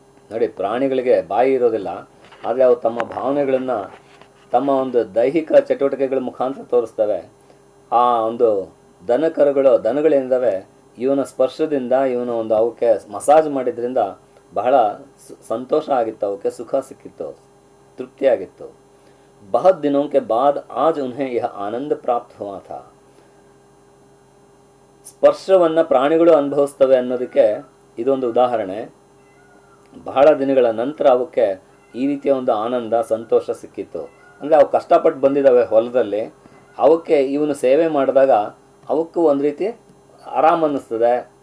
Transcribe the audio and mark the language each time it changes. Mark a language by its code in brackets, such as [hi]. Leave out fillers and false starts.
[kn] ನೋಡಿ, ಪ್ರಾಣಿಗಳಿಗೆ ಬಾಯಿ ಇರೋದಿಲ್ಲ, ಆದರೆ ಅವು ತಮ್ಮ ಭಾವನೆಗಳನ್ನು ತಮ್ಮ ಒಂದು ದೈಹಿಕ ಚಟುವಟಿಕೆಗಳ ಮುಖಾಂತರ ತೋರಿಸ್ತವೆ. ಆ ಒಂದು ದನಗಳೇನಿದ್ದಾವೆ, ಇವನ ಸ್ಪರ್ಶದಿಂದ ಇವನು ಒಂದು ಅವಕ್ಕೆ ಮಸಾಜ್ ಮಾಡಿದ್ರಿಂದ ಬಹಳ ಸಂತೋಷ ಆಗಿತ್ತು, ಅವಕ್ಕೆ ಸುಖ ಸಿಕ್ಕಿತ್ತು, ತೃಪ್ತಿಯಾಗಿತ್ತು. [hi] ಬಹುತ್ ದಿನೋं के बाद आज उन्हें यह आनंद प्राप्त हुआ था. [kn] ಸ್ಪರ್ಶವನ್ನು ಪ್ರಾಣಿಗಳು ಅನುಭವಿಸ್ತವೆ ಅನ್ನೋದಕ್ಕೆ ಇದೊಂದು ಉದಾಹರಣೆ. ಬಹಳ ದಿನಗಳ ನಂತರ ಅವಕ್ಕೆ ಈ ರೀತಿಯ ಒಂದು ಆನಂದ ಸಂತೋಷ ಸಿಕ್ಕಿತ್ತು. ಅಂದರೆ ಅವು ಕಷ್ಟಪಟ್ಟು ಬಂದಿದ್ದಾವೆ ಹೊಲದಲ್ಲಿ, ಅವಕ್ಕೆ ಇವನು ಸೇವೆ ಮಾಡಿದಾಗ ಅವಕ್ಕೂ ಒಂದು ರೀತಿ ಆರಾಮ ಅನ್ನಿಸ್ತದೆ.